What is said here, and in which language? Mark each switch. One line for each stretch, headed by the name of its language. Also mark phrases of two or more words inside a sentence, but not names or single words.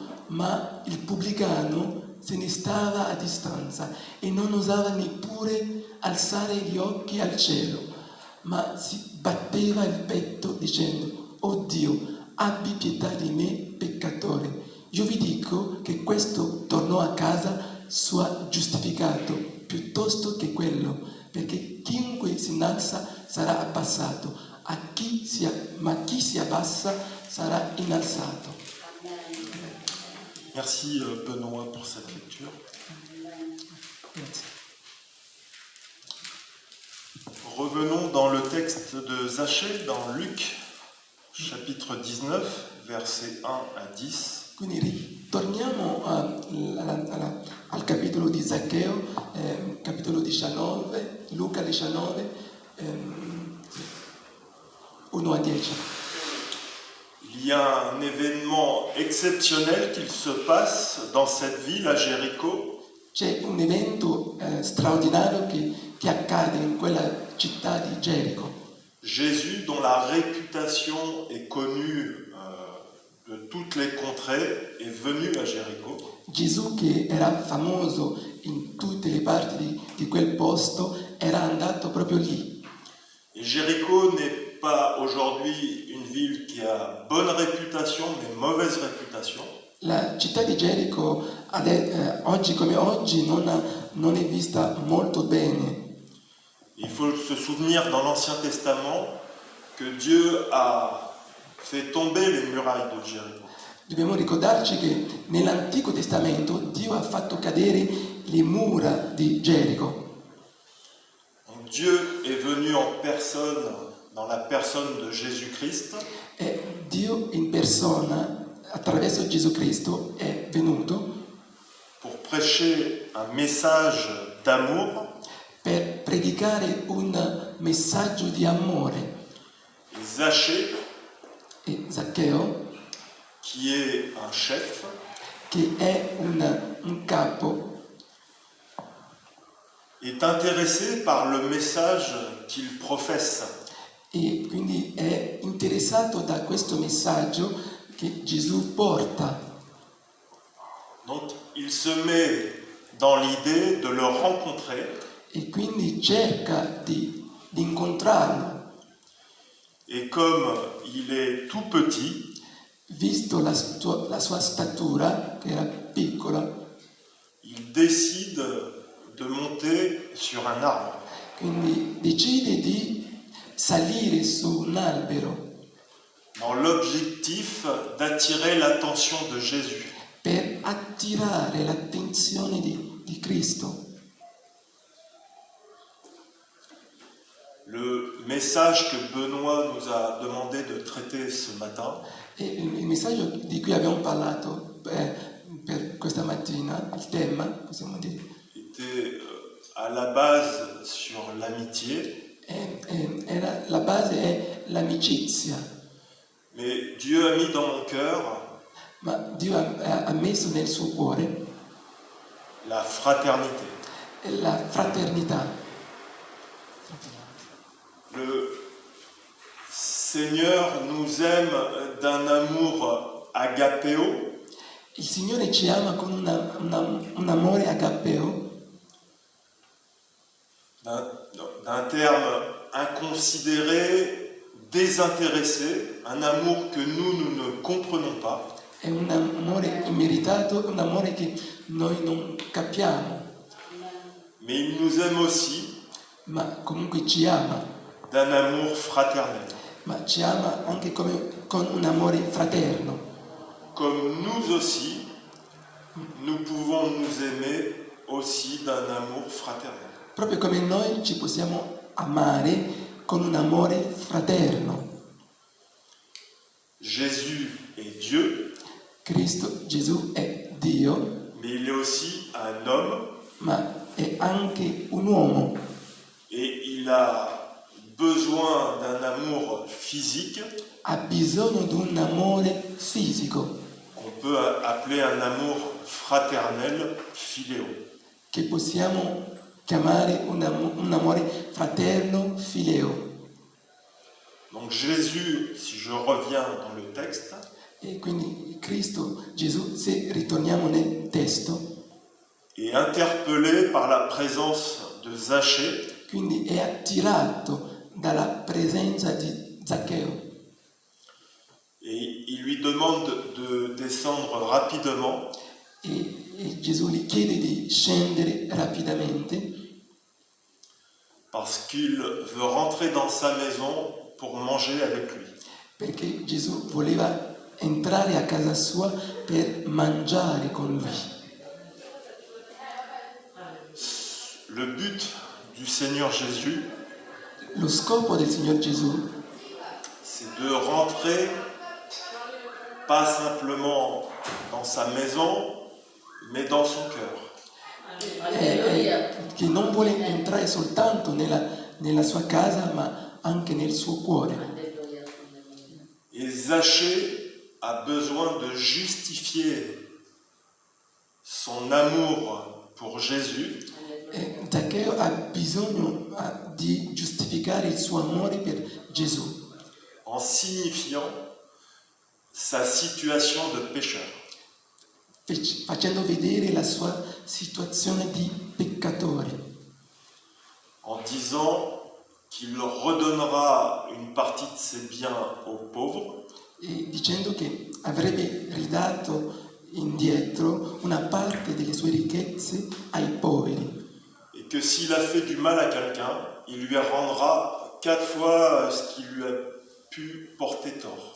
Italian: Ma il pubblicano se ne stava a distanza e non osava neppure alzare gli occhi al cielo, ma si batteva il petto dicendo: oh Dio, abbi pietà di me, peccatore. Io vi dico che questo tornò a casa sua giustificato piuttosto che quello, perché chiunque si innalza sarà abbassato, ma chi si abbassa sarà innalzato.
French: Merci Benoît pour cette lecture.
Italian: Grazie.
French: Revenons dans le texte de Zachée, dans Luc, chapitre 19, versets 1 à 10.
Italian: Quindi ritorniamo al capitolo di Zaccheo, capitolo 19, Luca 19, 1 a 10.
French: Il y a un événement exceptionnel qui se passe dans cette ville à Gérico.
Italian: C'è un evento straordinario che accade in quella città di Gerico.
French: Jésus, dont la réputation est connue de toutes les contrées, est venu à Gérico.
Italian: Gesù, che era famoso in tutte le parti di quel posto, era andato proprio lì.
French: Et Gérico n'est pas aujourd'hui une ville qui a bonne réputation, mais mauvaise réputation.
Italian: La città di Gerico oggi come oggi non è vista molto bene.
French: Il faut se souvenir dans l'Ancien Testament que Dieu a fait tomber les murailles de Gérico.
Italian: Dobbiamo ricordarci che nell'Antico Testamento Dio ha fatto cadere le mura di Gerico.
French: Donc Dieu est venu en personne, dans la personne de Jésus-Christ,
Italian: E Dio in persona, attraverso Gesù Cristo, è venuto
French: pour prêcher un message d'amour.
Italian: per predicare un messaggio di amore.
French: Et Zachée,
Italian: E Zaccheo,
French: qui est un chef,
Italian: che è un capo,
French: est intéressé par le message qu'il professe.
Italian: e quindi è interessato da questo messaggio che Gesù porta.
French: Donc il se met dans l'idée de le rencontrer
Italian: E quindi cerca di incontrarlo.
French: et comme il est tout petit,
Italian: Visto la sua statura, che era piccola,
French: il décide de monter sur un arbre.
Italian: quindi decide di salire su un albero
French: Dans l'objectif d'attirer l'attention de Jésus.
Italian: per attirare l'attenzione di Cristo.
French: Le message que Benoît nous a demandé de traiter ce matin
Italian: E il messaggio di cui abbiamo parlato per questa mattina, il tema, possiamo dire,
French: était à la base sur l'amitié,
Italian: la base è l'amicizia.
French: mais Dieu a mis dans mon cœur
Italian: Ma Dio ha messo nel suo cuore
French: la fraternité.
Italian: la fraternità.
French: Le Seigneur nous aime d'un amour agapéo,
Italian: Il Signore ci ama con un amore agapeo,
French: d'un terme inconsidéré, désintéressé, un amour que nous ne comprenons pas.
Italian: è un amore immeritato, un amore che noi non capiamo,
French: Mais il nous aime aussi
Italian: ma comunque ci ama,
French: d'un amour fraternel.
Italian: ma ci ama anche con un amore fraterno.
French: Comme nous aussi, nous pouvons nous aimer aussi d'un amour fraternel.
Italian: Proprio come noi ci possiamo amare con un amore fraterno.
French: Jésus est Dieu,
Italian: Cristo Gesù è Dio,
French: mais il est aussi un homme
Italian: ma è anche un uomo
French: et il a besoin d'un amour physique
Italian: ha bisogno di un amore fisico
French: qu'on peut appeler un amour fraternel, philéo.
Italian: che possiamo chiamare un amore fraterno fileo.
French: Donc Jésus, si je reviens dans le texte,
Italian: E quindi Cristo Gesù, se ritorniamo nel testo,
French: est interpellé par la présence de Zachée,
Italian: quindi è attirato dalla presenza di Zaccheo
French: et il lui demande de descendre rapidement
Italian: e Gesù gli chiede di scendere rapidamente
French: parce qu'il veut rentrer dans sa maison pour manger avec lui.
Italian: perché Gesù voleva entrare a casa sua per mangiare con lui.
French: Le but du Seigneur Jésus,
Italian: Lo scopo del Signor Gesù
French: c'est de rentrer pas simplement dans sa maison, mais dans son cœur.
Italian: è che non vuole entrare soltanto nella sua casa, ma anche nel suo cuore.
French: Et Zachée a besoin de justifier son amour pour Jésus
Italian: Zaccheo ha bisogno di giustificare il suo amore per Gesù,
French: en signifiant sa situation de pécheur.
Italian: facendo vedere la sua situazione di peccatore,
French: En disant qu'il redonnera une partie de ses biens aux pauvres
Italian: e dicendo che avrebbe ridato indietro una parte delle sue ricchezze ai poveri,
French: et que s'il a fait du mal à quelqu'un, il lui rendra 4 fois ce qui lui a pu porter tort.